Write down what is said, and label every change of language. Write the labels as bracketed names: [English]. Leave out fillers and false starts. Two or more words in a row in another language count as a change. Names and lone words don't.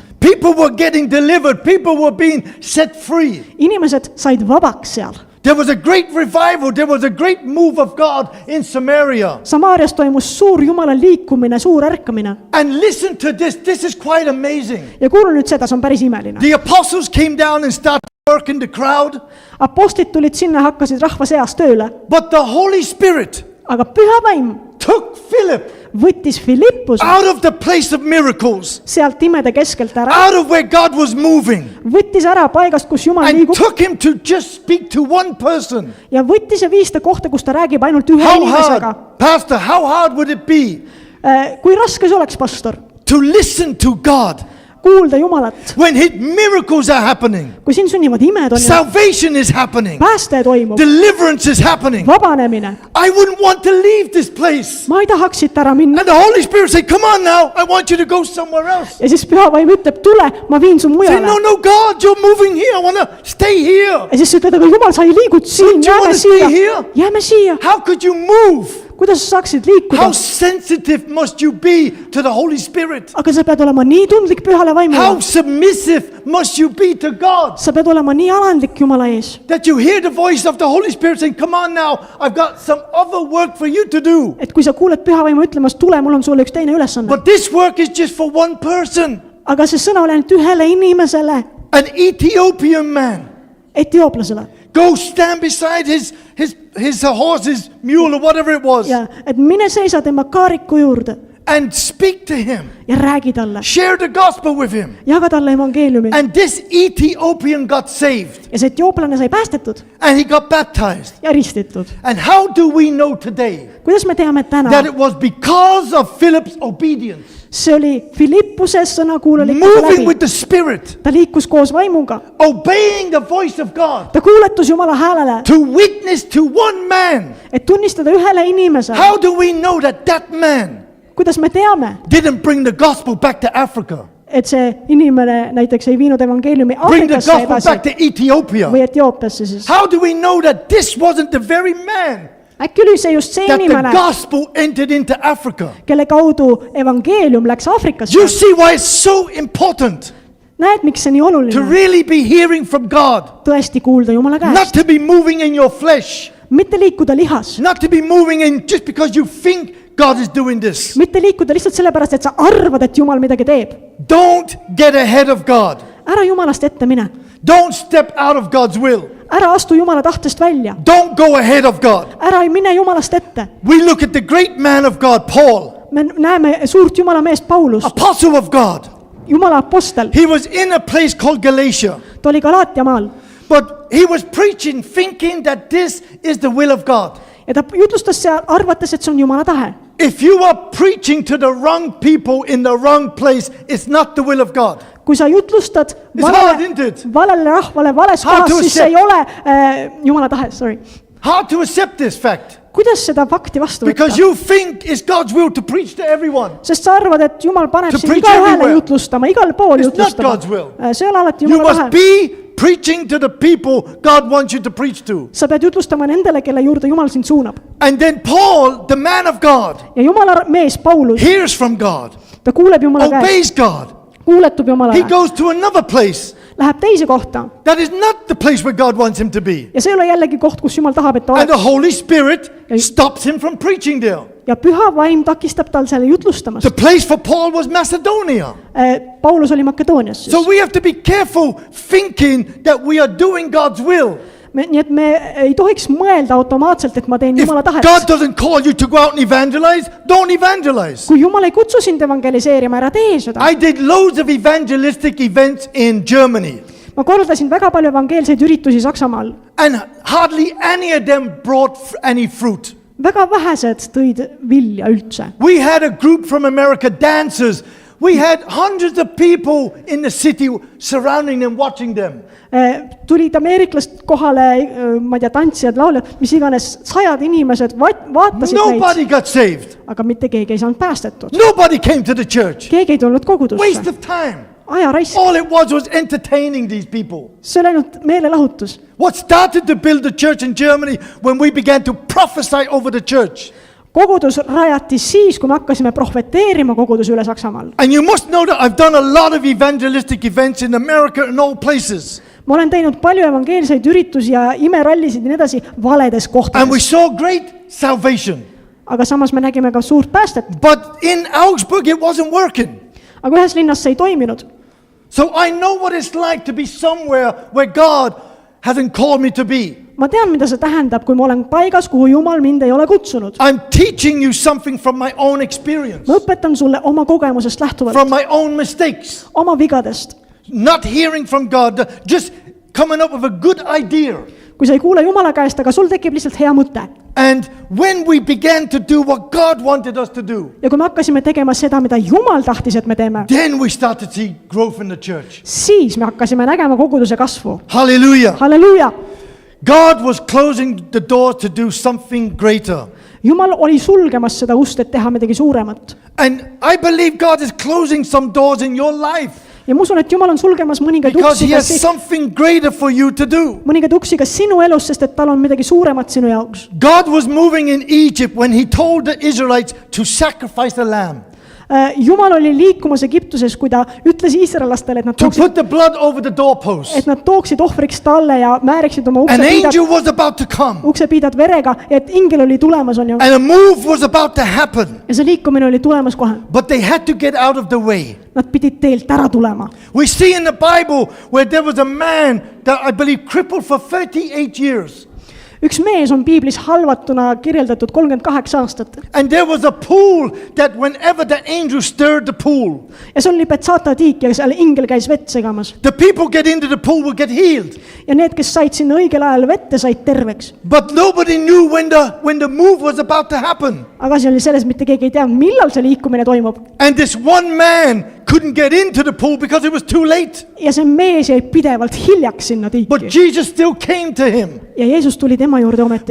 [English] People were getting delivered. People were being set free. [Estonian] Inimesed said vabaks seal. [English] There was a great revival. There was a great move of God in Samaria. [Estonian] Samaarias toimus suur Jumala liikumine, suur ärkamine. [English] And listen to this. This is quite amazing. [Estonian] Ja kuulu nüüd seda, see on päris imeline. [English] The apostles came down and started working the crowd. [Estonian] Apostlid tulid sinna ja hakkasid rahva seas tööle. [English] But the Holy Spirit [Estonian] Aga püha vaim [English] took Philip [Estonian] võttis Philippuse [English] out of the place of miracles, [Estonian] sealt imede keskelt ära, [English] out of where God was moving, [Estonian] võttis ära paigast, kus Jumal [English] and [Estonian] liigub [English] took him to just speak to one person. [Estonian] ja võttis ja viis ta kohta, kus ta räägib ainult ühe [English] How [Estonian] inimesega. [English] hard, Pastor, how hard would it be [Estonian] Kui raske see oleks, pastor, [English] to listen to God [Estonian] kuulda Jumalat, [English] when his miracles are happening, [Estonian] kui siin sünnivad imed on ja [English] salvation is happening, [Estonian] pääste toimub, [English] deliverance is happening? [Estonian] vabanemine. [English] I wouldn't want to leave this place. [Estonian] Ma ei tahaks siit ära minna. [English] And the Holy Spirit said, come on now, I want you to go somewhere else. [Estonian] Ja siis püha vaim ütleb, tule, ma viin su [English] Say, [Estonian] mujale. [English] no, God, you're moving here. I want to stay here. [Estonian] Ja siis ütled, aga Jumal, sa ei liigud siin, [English] Don't you [Estonian] jääme [English] wanna stay [Estonian] siia, [English] here? [Estonian] jääme siia. [English] How could you move? [Estonian] Kuidas sa saaksid [English] How [Estonian] liikuda? [English] sensitive must you be to the Holy Spirit? [Estonian] Aga sa pead olema nii tundlik pühale [English] How [Estonian] vaimule. [English] submissive must you be to God? [Estonian] Sa pead olema nii alandlik Jumala ees, [English] That you hear the voice of the Holy Spirit saying, come on now, I've got some other work for you to do. [Estonian] et kui sa kuuled püha vaimu ütlemas, tule, mul on sulle üks teine ülesanne. [English] But this work is just for one person, [Estonian] Aga see sõna oli ainult ühele inimesele, [English] an Ethiopian man. [Estonian] etiooplasele. [English] Go stand beside his horse, his mule, or whatever it was, [Estonian] Ja et mine seisa tema kaariku juurde [English] and speak to him. [Estonian] ja räägi talle, [English] Share the gospel with him. [Estonian] jaga talle evangeeliumi. [English] And this Ethiopian got saved [Estonian] Ja see etiooplane sai päästetud [English] and he got baptized. [Estonian] ja ristitud. [English] And how do we know today [Estonian] Kuidas me teame täna? [English] that it was because of Philip's obedience, [Estonian] See oli Philippuse sõnakuulelikkuse [English] moving [Estonian] läbi. [English] with the Spirit, [Estonian] Ta liikus koos vaimuga. [English] obeying the voice of God, [Estonian] Ta kuuletus Jumala häälele, [English] to witness to one man? [Estonian] et tunnistada ühele inimesele. [English] How do we know that that man [Estonian] Kuidas me teame, [English] didn't bring the gospel back to Africa, [Estonian] et see inimene näiteks ei viinud evangeeliumi [English] bring the [Estonian] Aafrikasse [English] gospel [Estonian] edasi [English] back to Ethiopia? [Estonian] või Etioopiasse siis? [English] How do we know that this wasn't the very man [Estonian] Äkki oli see just see [English] that the [Estonian] inimene, [English] gospel entered into Africa? [Estonian] kelle kaudu evangeelium läks Aafrikasse? [English] You see why it's so important [Estonian] Näed, miks see nii [English] to [Estonian] oluline? [English] really be hearing from God, [Estonian] Tõesti kuulda Jumala [English] not [Estonian] käest, [English] to be moving in your flesh, [Estonian] mitte liikuda lihas, [English] not to be moving in just because you think God is doing this. [Estonian] mitte liikuda lihtsalt sellepärast, et sa arvad, et Jumal midagi teeb. [English] Don't get ahead of God. [Estonian] Ära Jumalast ette mine, [English] Don't step out of God's will. [Estonian] ära astu Jumala tahtest välja, [English] Don't go ahead of God. [Estonian] ära ei mine Jumalast ette. [English] We look at the great man of God, Paul, [Estonian] Me näeme suurt Jumala meest Paulust, [English] apostle of God. [Estonian] Jumala apostel, [English] He was in a place called Galatia, [Estonian] ta oli Galaatia maal [English] but he was preaching thinking that this is the will of God. [Estonian] ja ta jutlustas seal, arvates, et see on Jumala tahe. [English] If you are preaching to the wrong people in the wrong place, it's not the will of God. [Estonian] Kui sa jutlustad [English] hard, isn't it? [Estonian] valele rahvale vales [English] Hard [Estonian] kohas, [English] to [Estonian] siis see ei [English] accept. [Estonian] ole Jumala tahe, [English] sorry. Hard to accept this fact [Estonian] Kuidas seda fakti vastu [English] because [Estonian] võtta? [English] you think it's God's will to preach to everyone. [Estonian] Sest sa arvad, et Jumal paneb [English] To [Estonian] sind [English] preach [Estonian] igal [English] everywhere. [Estonian] hääle jutlustama, igal pool [English] It's not God's [Estonian] jutlustama. [English] will. [Estonian] See ei ole alati [English] You [Estonian] Jumala [English] must [Estonian] tahe. [English] be preaching to the people God wants you to preach to. [Estonian] Sa pead jutlustama nendele, kelle juurde Jumal sind suunab. [English] And then Paul, the man of God, [Estonian] Ja Jumala mees Paulus, [English] hears from God, [Estonian] ta kuuleb Jumala käest, [English] obeys God. [Estonian] kuuletub [English] He [Estonian] Jumalale, [English] goes to another place [Estonian] läheb teise kohta [English] that is not the place where God wants him to be. [Estonian] ja see ei ole jällegi koht, kus Jumal tahab, et ta [English] And the [Estonian] oleks. [English] Holy Spirit stops him from preaching there. [Estonian] Ja püha vaim takistab tal selle jutlustamast. [English] The place for Paul was Macedonia. [Estonian] Paulus oli Makedoonias siis. [English] So we have to be careful thinking that we are doing God's will. [Estonian] Nii et me ei tohiks mõelda automaatselt, et ma teen [English] If [Estonian] Jumala tahet. [English] God doesn't call you to go out and evangelize, don't evangelize. [Estonian] Kui Jumal ei kutsu sind evangeliseerima, ära tee seda. [English] I did loads of evangelistic events in Germany, [Estonian] Ma korraldasin väga palju evangeelseid üritusi Saksamaal. [English] and hardly any of them brought any fruit. [Estonian] Väga vähesed tõid vilja üldse. [English] We had a group from America, dancers. We had hundreds of people in the city surrounding them, watching them. [Estonian] Tulid ameeriklast kohale, ma ei tea, tantsijad, lauljad, mis iganes, sajad inimesed vaatasid [English] Nobody [Estonian] neid, [English] got saved. [Estonian] aga mitte keegi ei saanud päästetud. [English] Nobody came to the church. [Estonian] Keegi ei tulnud [English] Waste [Estonian] kogudusse. [English] of time. [Estonian] Aja raisk. [English] All it was entertaining these people. [Estonian] See oli ainult meelelahutus. [English] What started to build the church in Germany when we began to prophesy over the church. [Estonian] kogudus rajati siis, kui me hakkasime prohveteerima koguduse üle Saksamaal. [English] And you must know that I've done a lot of evangelistic events in America and all places. [Estonian] Ma olen teinud palju evangeelseid üritusi ja imerallisid ja nii edasi valedes [English] And we [Estonian] kohtades. [English] saw great salvation. [Estonian] Aga samas me nägime ka suurt päästet. [English] But in Augsburg, it wasn't working. [Estonian] Aga ühes linnas see ei toiminud. [English] So I know what it's like to be somewhere where God hasn't called me to be. [Estonian] Ma tean, mida see tähendab, kui ma olen paigas, kuhu Jumal mind ei ole kutsunud. [English] I'm teaching you something from my own experience, [Estonian] Ma õpetan sulle oma kogemusest lähtuvalt, [English] from my own mistakes. [Estonian] oma vigadest. [English] Not hearing from God, just coming up with a good idea. [Estonian] Kui sa ei kuule Jumala käest, aga sul tekib lihtsalt hea mõte. [English] And when we began to do what God wanted us to do, [Estonian] Ja kui me hakkasime tegema seda, mida Jumal tahtis, et me teeme, [English] then we started to see growth in the church. [Estonian] siis me hakkasime nägema koguduse kasvu. [English] Hallelujah. [Estonian] Halleluuja! [English] God was closing the door to do something greater. [Estonian] Jumal oli sulgemas seda ust, et teha midagi suuremat. [English] And I believe God is closing some doors in your life [Estonian] Ja ma usun, et Jumal on sulgemas [English] because He has something greater for you to do. [Estonian] mõningaid uksi ka sinu elus, sest et tal on midagi suuremat sinu jaoks. [English] God was moving in Egypt when He told the Israelites to sacrifice a lamb, [Estonian] Jumal oli liikumas Egiptuses, kui ta ütles iisraellastele, [English] to put the blood over the doorpost. [Estonian] et nad tooksid ohvriks talle ja määriksid oma [English] An angel was about to come, [Estonian] uksepiidad verega, et ingel oli tulemas, on ju. [English] and a move was about to happen, [Estonian] Ja see liikumine oli tulemas kohe. [English] but they had to get out of the way. [Estonian] Nad pidid teelt ära tulema. [English] We see in the Bible where there was a man that I believe crippled for 38 years. [Estonian] Üks mees on piiblis halvatuna kirjeldatud 38 aastat. [English] And there was a pool that whenever the angel stirred the pool, [Estonian] Ja see oli Betsata tiik ja seal ingel käis vett segamas. [English] the people get into the pool will get healed. [Estonian] Ja need, kes said sinna õigel ajal vette, said terveks. [English] But nobody knew when the move was about to happen. [Estonian] Aga asi oli selles, mitte keegi ei teadnud, millal see liikumine toimub. [English] And this one man couldn't get into the pool because it was too late. [Estonian] Ja see mees jäi pidevalt hiljaks sinna [English] But [Estonian] tiiki. [English] Jesus still came to him. [Estonian] Ja Jeesus tuli tema juurde ometigi.